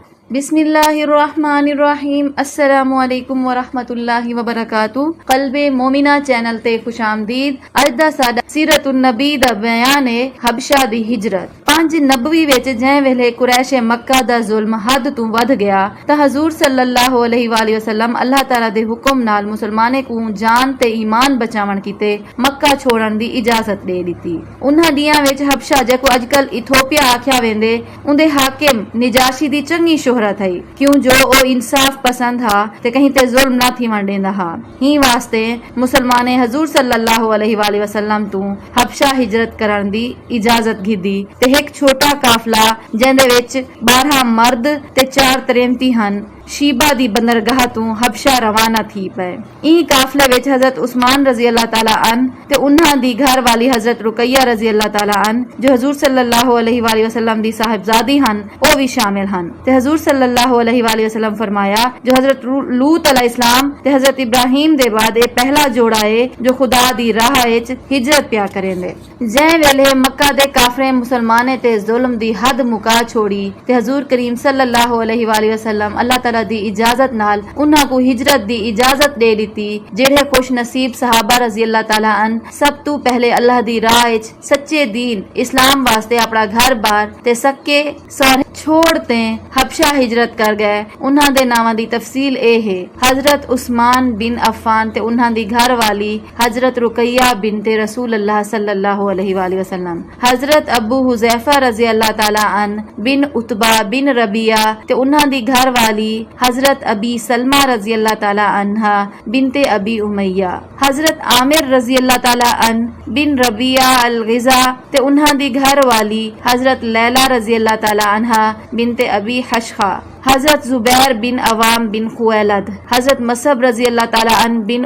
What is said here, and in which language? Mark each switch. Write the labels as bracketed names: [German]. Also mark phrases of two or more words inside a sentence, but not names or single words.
[Arabic] بسم الله الرحمن الرحيم. السلام عليكم ورحمة الله وبركاته. [Saraiki] क़ल्बे मोमिना चैनल ते खुशामदीद। अज दा साडा सीरतुन नबी दा बयान है हबशा दी हिजरत। 5 नबवी विच जै वेले कुरैश मक्का दा जुल्म हद तू वध गया तां हजूर [Arabic] صلى الله عليه وسلم [Saraiki] अल्लाह ताला दे हुक्म नाल मुसलमाने को जान ते ईमान बचावन कीते मक्का छोड़न दी इजाजत दे दिती। उन्हां दियां विच हबशा जेको अजकल इथोपिया आख्या वेंदे उंदे हाकिम निजाशी दी चंगी शोहरत है क्यों जो ओ इंसाफ पसंद हा ते कहीं ते जुल्म ना थी वंडेंदा हा। ही वास्ते मुसलमाने हजूर [Arabic] صلى الله عليه وسلم [Saraiki] तू हबशा हिजरत करन दी इजाजत घिदी ते एक छोटा काफला जिंदे विच 12 मर्द ते 4 तरेमती हन शीबा दी बंदरगाह तू हबशा रवाना थी पे। ई काफले विच हजरत उस्मान [Arabic] رضي الله تعالى عنه [Saraiki] ते उन्हां दी घर वाली हजरत रुकैया [Arabic] رضي الله تعالى عنه [Saraiki] जो हजूर [Arabic] صلى الله عليه وسلم [Saraiki] दी साहिबजादी हन ओ भी शामिल हन। ते हजूर [Arabic] صلى الله عليه وسلم [Saraiki] फरमाया जो हजरत लूत अलैहिस्सलाम ते हजरत इब्राहिम दे बाद ए पहला जोड़ा है जो खुदा दी राह विच हिजरत पिया करेंदे। जै वेले मक्का दे काफरे मुसलमाने ते जुल्म दी हद मुका छोड़ी ते हजूर करीम [Arabic] صلى الله عليه وسلم [Saraiki] अल्लाह ताला दी इजाजत नाल उन्हां को हिजरत दी इजाजत दे दी। जेड़े खुश नसीब सहाबा [Arabic] رضي الله تعالى عنه [Saraiki] सब तू पहले अल्लाह दी राह विच सच्चे दीन इस्लाम वास्ते अपना घर बार ते सक्के सौरे छोड़ते हबशा हिजरत कर गए। उन्हां दे नावां दी तफसील ए है हजरत उस्मान बिन अफ़ान ते उन्हां दी घर वाली हजरत रुकैया बिनते रसूल अल्लाह [Arabic] صلى الله عليه وسلم, [Saraiki] हजरत अबू हुज़ैफा [Arabic] رضي الله تعالى عنه [Saraiki] बिन उतबा बिन रबिया ते उन्हां दी घर वाली हजरत अबी सलमा [Arabic] رضي الله تعالى عنها [Saraiki] बिनते अबी उमैया, हजरत आमिर [Arabic] رضي الله تعالى عنه [Saraiki] बिन रबिया अल-ग़िज़ा ते उन्हां दी घर वाली हजरत लैला [Arabic] رضي الله تعالى عنها [Saraiki] बिनते अबी हशखा, हजरत जुबैर बिन अवाम बिन खुवैलद, हजरत मसब [Arabic] رضي الله تعالى عنه [Saraiki] बिन